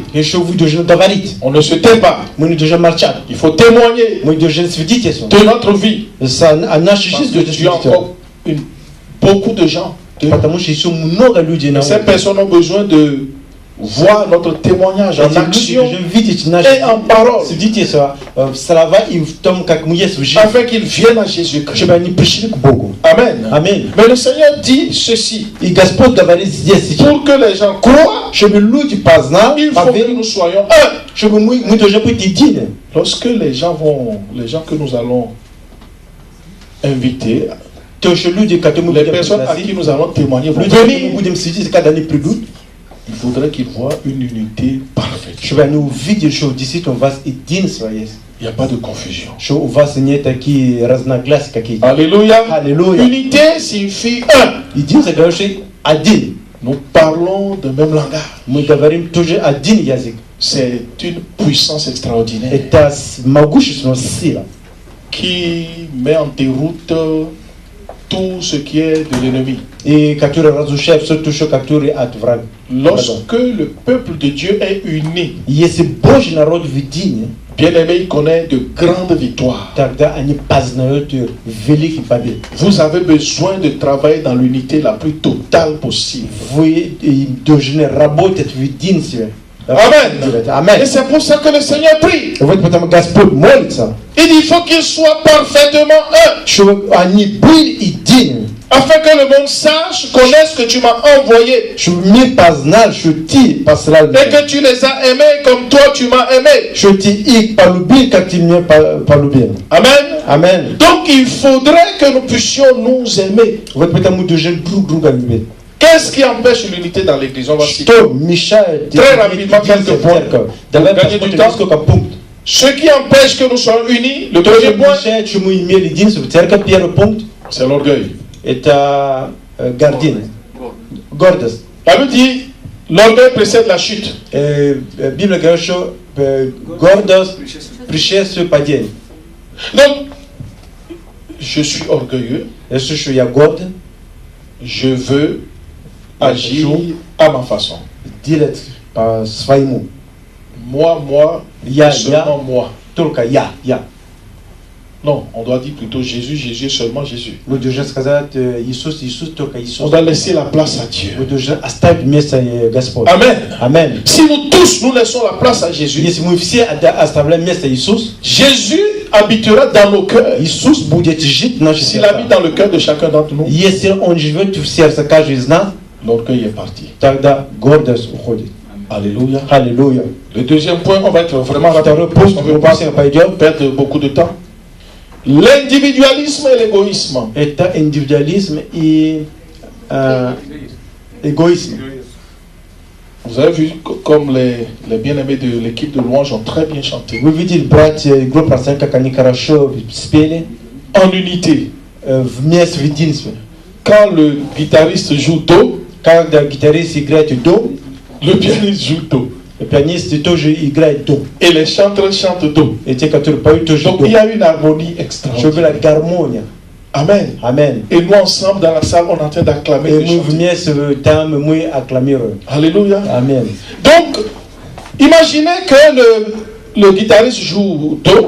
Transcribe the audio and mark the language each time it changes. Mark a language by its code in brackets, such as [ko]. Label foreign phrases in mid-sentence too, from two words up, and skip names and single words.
[fr] On ne se tait pas. Il faut témoigner de notre vie. Parce que Dieu a encore beaucoup de gens. Ces personnes ont besoin de voient notre témoignage en [ru] Эти [fr] action [ru] люди должны видеть [fr] et [ru] наши [fr] en parole, [ru] свидетельства, слова и в том, как мы есть в жизни, [fr] afin qu'ils viennent à Jésus-Christ. [ru] чтобы они пришли к Богу. [fr] Amen. [ru] Аминь. [fr] Mais le Seigneur dit ceci, [ru] И Господь говорит здесь сейчас, [fr] pour que les gens croient, [ru] чтобы люди познали, [fr] il faut que [ru] поверили, [fr] nous soyons un. [ru] чтобы мы должны быть едины. [fr] Lorsque les gens que nous allons inviter, [ru] То, что люди, которые мы [fr] les [ru] будем [fr] personnes à qui [ru] пригласить, [fr] nous allons témoigner vont [ru] люди, которые мы [fr] venir, [ru] будем сидеть, когда они придут, [fr] il faudrait qu'ils voient une unité parfaite. [ru] чтобы они увидели, что действительно у вас единство есть, [fr] Il n'y a pas de confusion. [ru] что у вас нет такие разногласия какие-то. [fr] Alléluia. Alléluia. Unité signifie un. [ru] Единство, говорит, что один. [fr] Nous parlons de même langage. [ru] Мы говорим тоже один язык. [fr] C'est une puissance extraordinaire [ru] Это могущественная сила, [fr] qui met en déroute tout ce qui est de l'ennemi. [ru] и которая разрушает все то, что которое от врага. [fr] Lorsque le peuple de Dieu est uni, [ru] Если Божий народ в едине, [fr] bien-aimé, il connaît de grandes victoires. [ru] тогда они познают великий побед. [fr] Vous avez besoin de travailler dans l'unité la plus totale possible. [ru] Вы должны работать в единстве. [fr] Amen. Et [ru] Аминь. [fr] c'est pour ça que le Seigneur prie. [ru] Вот потому Господь молится, [fr] Il dit il faut qu'ils soient parfaitement un, [ru] чтобы они были едины, [fr] afin que le monde sache, connaisse que tu m'as envoyé [ru] чтобы мир познал, что Ты послал [fr] et [ru] меня, [fr] que tu les as aimés comme toi tu m'as aimé. [ru] что Ты их полюбил, как Ты меня полюбил. [fr] Amen. [ru] Аминь. [fr] Donc il faudrait que nous puissions nous aimer. [ru] Вот потому должны друг друга любить. [fr] Qu'est-ce qui empêche l'unité dans l'église? On va citer. [ru] Что мешает [fr] Très rapidement, quelques [ru] единству в [fr] points. [ru] церковь? Давай [fr] Pour gagner du [ru] посмотрим [fr] temps. [ru] несколько пунктов. [fr] Ce qui empêche que nous soyons unis, le [ru] То, что [fr] deuxième point, [ru] мешает, что мы имели единство в церковь, первый пункт, [fr] c'est l'orgueil. [ru] это гордыня, гордость. [fr] La Bible dit, l'orgueil précède la chute. [ru] Библия говорит, что гордость предшествует падению. [fr] Donc, je suis orgueilleux, [ru] Если что я горд, [fr] je veux agir à ma façon. [ru] делать по-своему. [fr] Moi, [ru] Я, [fr] seulement moi. [ru] только я. [fr] Non, on doit dire plutôt Jésus, Jésus, seulement Jésus. [ru] Вы должны сказать Иисус, Иисус, только Иисус. [fr] On doit laisser la place à Dieu. [ru] Вы должны оставить место Господь. [fr] Amen. [ru] Аминь. [fr] Si nous tous, nous laissons la place à Jésus, [ru] Если мы все оставляем место Иисус, [fr] Jésus habitera dans nos cœurs. [ru] Иисус будет жить в наших [fr] S'il habite [ru] сердцах. [fr] dans le cœur de chacun d'entre nous, [ru] Если Он живет в сердце каждого из нас, [fr] l'orgueil est parti. [ru] тогда гордость уходит. [fr] Alléluia. [ru] Аллилуйя. [fr] Le deuxième point, on va être vraiment rapide [ru] Второй [fr] parce [ru] пункт, [fr] qu'on ne [ru] мы [fr] veut pas [ru] быстро пойдем. [fr] perdre beaucoup de temps. L'individualisme et l'égoïsme. [ru] Это индивидуализм и эгоизм. [fr] Vous avez vu comme les bien-aimés de l'équipe de louange ont très bien chanté. [ru] Вы видели, братья и группа, как они хорошо спели [fr] En unité. [ru] вместе в единстве. [fr] Quand le guitariste joue do, [ru] Когда гитарист играет до, [fr] le pianiste joue do. [ru] пианисты тоже играют до. [fr] Et les chanteurs chantent do. [ru] И те, которые поют, тоже [fr] Donc [ru] до. [fr] il y a une harmonie [ru] Чтобы [fr] extraordinaire. [ru] была гармония. [fr] Amen. [ru] Аминь. [fr] Et nous ensemble dans la salle, on est en train d'acclamer [ru] И [fr] et de [ru] мы [fr] chanter. [ru] вместе там, мы аккламируем. [fr] Alléluia. [ru] Аминь. [fr] Donc, imaginez que le guitariste joue do